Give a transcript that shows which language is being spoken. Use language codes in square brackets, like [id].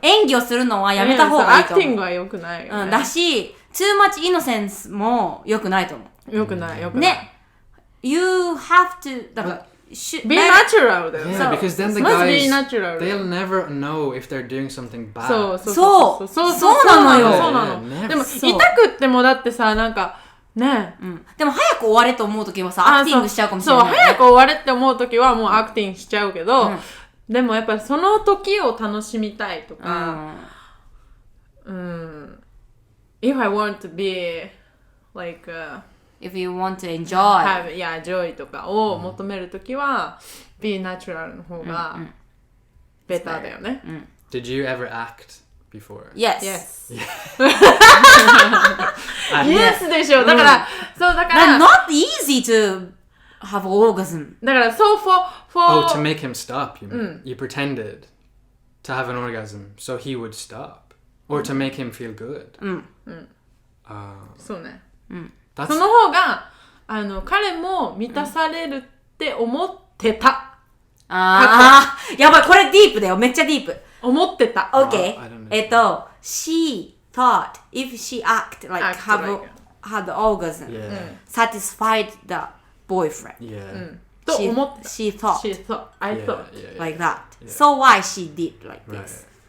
[ja] 演技をするのはやめた方がいいと思う。アクティングは良くないよね。だし、 [en] too much innocence [ja] も良くないと思う。良くない。ね。 [en] You have to [ja] だから。 [en] Be natural [ja] だよね。 [en] Yeah, because then the Must be guys, natural. they'll never know if they're doing something bad. [ja] そうなのよ。そうなの。でも痛くってもだってさ、なんかね。でも早く終われと思うときはさ、アクティングしちゃうかもしれない。そう、早く終われって思うときはもうアクティングしちゃうけど、でもやっぱりその時を楽しみたいとか、 [en] If I want to be like If you want to enjoy. [ja] joy とかを求めるときは、 [en] be natural [ja] の方がベターだよね。 [en] Did you ever act before? Yes. Yes. Yes [ja] でしょ。だから、そうだから。 [en] Not easy to have orgasm. [ja] だから、 [en] so for Oh, to make him stop, you mean? You pretended to have an orgasm so he would stop, or to make him feel good. [ja] そうね。 [en] That's [ja] その方が彼も満たされるって思ってた。やばい、これディープだよ。めっちゃディープ。思ってた。 [en] Okay. She thought if she had the orgasm, satisfied the boyfriend. Yeah. [ja] と思ってた。 [en] She thought. I thought. Like that. So why she did like this?